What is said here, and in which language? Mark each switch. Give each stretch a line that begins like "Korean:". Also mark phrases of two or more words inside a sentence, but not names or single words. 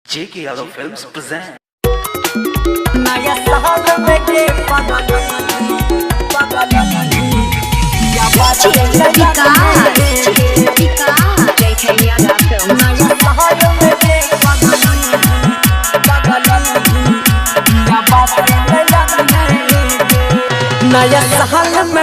English: J.K. Yadav Films present.
Bhojpuri: नया साल में के पगली या बात J.K. Yadav Films. नया साल में के पगली या बात नया साल में